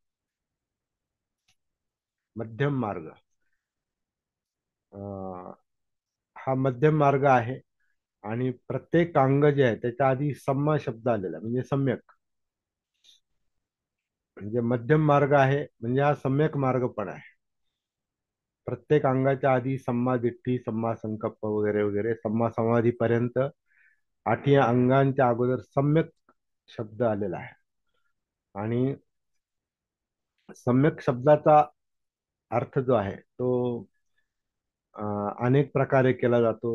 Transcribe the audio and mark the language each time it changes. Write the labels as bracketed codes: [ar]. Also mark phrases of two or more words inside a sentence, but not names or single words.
[mr] मध्यम मार्ग, अं, हा मध्यम मार्ग आहे आणि प्रत्येक अंग जे आहे त्याच्या आधी सम्मा शब्द आलेला आहे, म्हणजे सम्यक. म्हणजे मध्यम मार्ग आहे म्हणजे हा सम्यक मार्ग पण आहे. प्रत्येक अंगाच्या आधी [pi] सम्मा दिट्ठी, सम्मा संकल्प [mr] वगैरे वगैरे [pi] सम्मा समाधी [mr] पर्यंत आठी अंगांच्या अगोदर सम्यक शब्द आलेला आहे. आणि सम्यक शब्दाचा अर्थ जो आहे तो अनेक प्रकारे केला जातो.